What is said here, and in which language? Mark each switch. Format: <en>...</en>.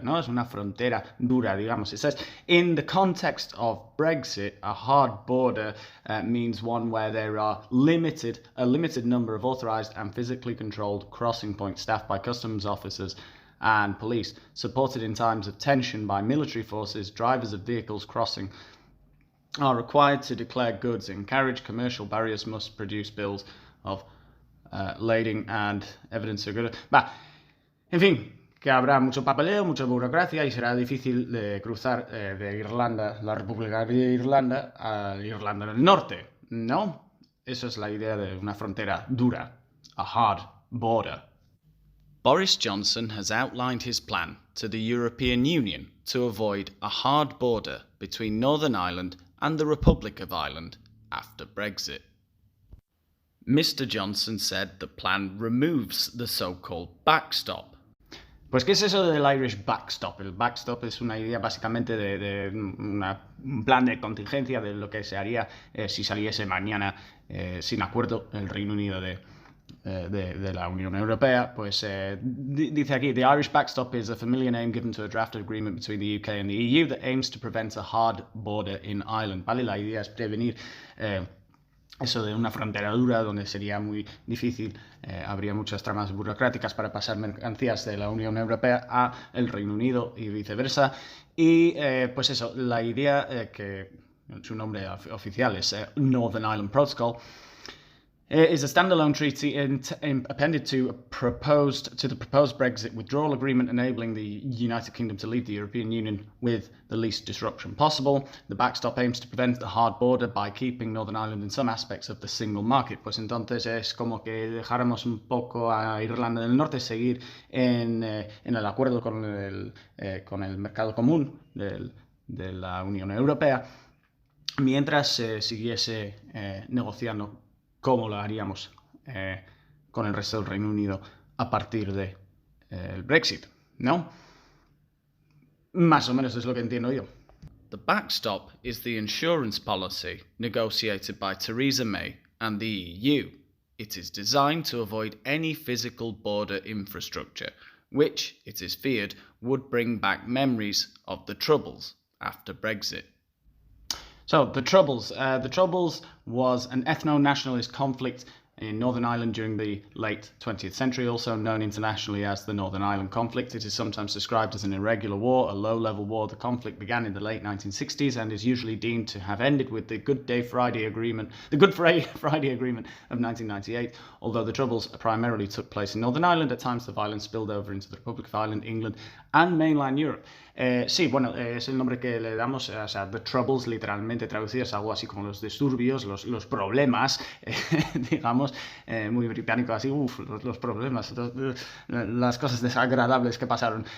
<es>No, es una frontera dura, digamos.</es> <en>It says, in the context of Brexit, a hard border means one where there are a limited number of authorised and physically controlled crossing points staffed by customs officers and police, supported in times of tension by military forces. Drivers of vehicles crossing are required to declare goods in carriage. Commercial barriers must produce bills of lading and evidence of goods.</en> <es>En fin, que habrá mucho papeleo, mucha burocracia y será difícil de cruzar de Irlanda, la República de Irlanda, a Irlanda del Norte, ¿no? Esa es la idea de una frontera dura,</es> <en>a hard border. Boris Johnson has outlined his plan to the European Union to avoid a hard border between Northern Ireland and the Republic of Ireland after Brexit. Mr. Johnson said the plan removes the so-called backstop.</en> <es>Pues, ¿qué es eso del Irish Backstop? El backstop es una idea básicamente de un plan de contingencia de lo que se haría si saliese mañana sin acuerdo el Reino Unido de la Unión Europea. Pues dice aquí,</es> <en>the Irish backstop is a familiar name given to a draft agreement between the UK and the EU that aims to prevent a hard border in Ireland.</en> <es>¿Vale? La idea es prevenir eso de una frontera dura donde sería muy difícil, habría muchas tramas burocráticas para pasar mercancías de la Unión Europea a el Reino Unido y viceversa. Y pues eso, la idea que su nombre oficial es</es> <en>Northern Ireland Protocol, is a standalone treaty appended to the proposed Brexit withdrawal agreement, enabling the United Kingdom to leave the European Union with the least disruption possible. The backstop aims to prevent the hard border by keeping Northern Ireland in some aspects of the single market.</en> <es>Pues entonces es como que dejáramos un poco a Irlanda del Norte seguir en el acuerdo con el mercado común de la Unión Europea, mientras se siguiese negociando cómo lo haríamos con el resto del Reino Unido a partir de el Brexit, ¿no? Más o menos es lo que entiendo yo.</es> <en>The backstop is the insurance policy negotiated by Theresa May and the EU. It is designed to avoid any physical border infrastructure, which, it is feared, would bring back memories of the Troubles after Brexit. So, the Troubles was an ethno-nationalist conflict in Northern Ireland during the late 20th century, also known internationally as the Northern Ireland Conflict. It is sometimes described as an irregular war, a low-level war. The conflict began in the late 1960s and is usually deemed to have ended with the Good Friday Agreement of 1998. Although the Troubles primarily took place in Northern Ireland, at times the violence spilled over into the Republic of Ireland, England, and mainland Europe.</en> <es>Sí, bueno, es el nombre que le damos, o sea, The Troubles, literalmente traducido, es algo así como los disturbios, los problemas, digamos, muy británico, así, los problemas, las cosas desagradables que pasaron.</es>